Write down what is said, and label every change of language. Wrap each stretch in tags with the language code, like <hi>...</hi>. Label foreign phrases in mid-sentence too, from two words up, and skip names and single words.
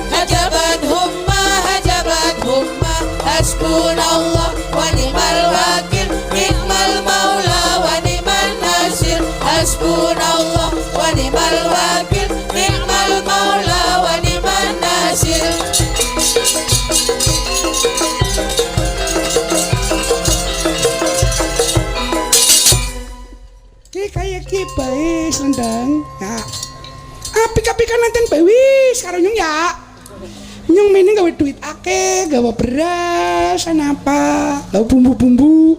<ar>حجبت هما، حجبت هما. حسبنا الله ونعم الوكيل، نعم المولى ونعم النصير. حسبنا الله ونعم الوكيل، نعم المولى ونعم النصير.</ar> <jv>Ki kaya ki bae slendang. Ya. Apik-apikan nanten bae wis karo nyung ya. Nyung mene gawe duit akeh, gawe beras, apa, gawe bumbu-bumbu.</jv>